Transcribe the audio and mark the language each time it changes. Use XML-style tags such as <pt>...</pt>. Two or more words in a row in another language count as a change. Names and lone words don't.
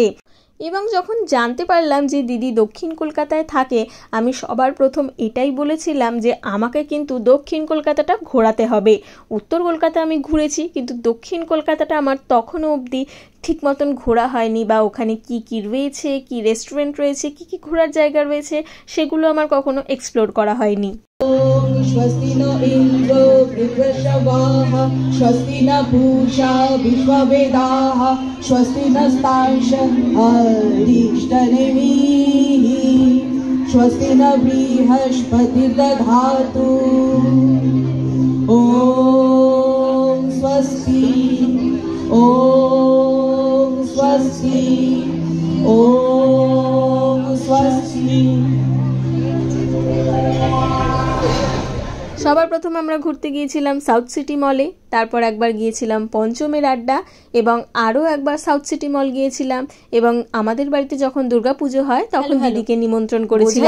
<bn>এবং যখন জানতে পারলাম যে দিদি দক্ষিণ কলকাতায় থাকে, আমি সবার প্রথম এটাই বলেছিলাম যে আমাকে কিন্তু দক্ষিণ কলকাতাটা ঘোরাতে হবে। উত্তর কলকাতা আমি ঘুরেছি, কিন্তু দক্ষিণ কলকাতাটা আমার তখনও অবধি ঠিক মতন ঘোরা হয়নি, বা ওখানে কি কি রয়েছে, কি রেস্টুরেন্ট রয়েছে, কি কি ঘোরার জায়গা রয়েছে, সেগুলো আমার কখনো এক্সপ্লোর করা হয়নি।</bn> <sa>स्वस्ति न इन्द्रो वृत्रश्रवाः स्वस्ति न पूषा विश्ववेदाः स्वस्ति नस्तार्क्ष्यो अरिष्टनेमिः स्वस्ति न बृहस्पतिर्दधातु ॐ स्वस्ति ओम स्वस्ति ओम स्वस्ति।</sa> <bn>সবার প্রথম আমরা ঘুরতে গিয়েছিলাম সাউথ সিটি মলে, তারপর একবার গিয়েছিলাম পঞ্চমের আড্ডা এবং আরও একবার সাউথ সিটি মল গিয়েছিলাম এবং আমাদের বাড়িতে যখন দুর্গাপুজো হয় তখন দিদিকে নিমন্ত্রণ করেছিলাম।</bn>